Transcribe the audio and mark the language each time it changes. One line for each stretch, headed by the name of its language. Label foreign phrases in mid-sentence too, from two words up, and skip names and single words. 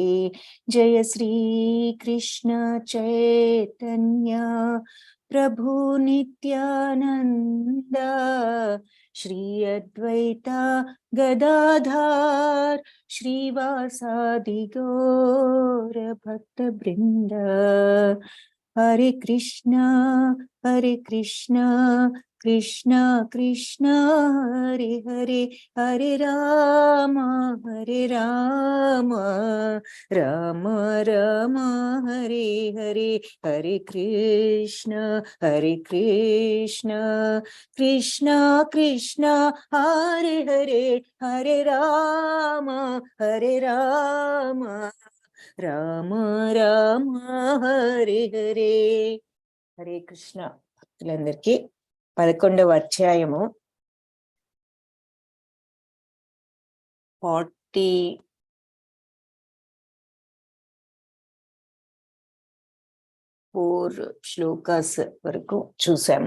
Sanskrit: జయ శ్రీ కృష్ణ చైతన్య ప్రభు నిత్యానంద శ్రీ అద్వైత గదాధార్ శ్రీవాసాది గౌర భక్త బృంద. హరే కృష్ణ కృష్ణ కృష్ణ హరే హరే, హరే రామ రామ రామ హరే హరే. హరే కృష్ణ కృష్ణ కృష్ణ హరే హరే, హరే రామ రామ రామ హరే హరే. హరే కృష్ణ.
Telugu: భక్తులందరికీ 11వ అధ్యాయము 44 శ్లోకాస్ వరకు చూసాము.